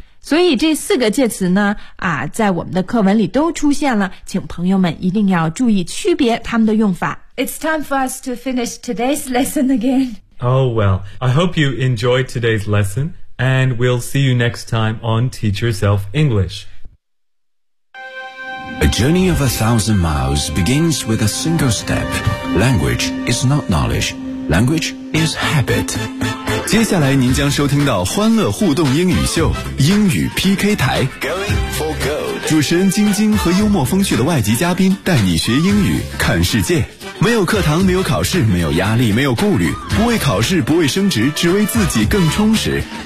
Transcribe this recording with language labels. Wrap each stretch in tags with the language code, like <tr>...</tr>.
<zh>所以这四个介词呢在我们的课文里都出现了，请朋友们一定要注意区别它们的用法。</zh> <en>It's time for us to finish today's lesson again. Oh well, I hope you enjoyed today's lesson, and we'll see you next time on Teach Yourself English. A journey of 1,000 miles begins with a single step. Language is not knowledge, language is habit.</en> <zh>接下来您将收听到欢乐互动英语秀英语 PK 台</zh> <en>Going for Gold，</en> <zh>主持人晶晶和幽默风趣的外籍嘉宾带你学英语看世界，没有课堂，没有考试，没有压力，没有顾虑，不为考试，不为升职，只为自己更充实。</zh>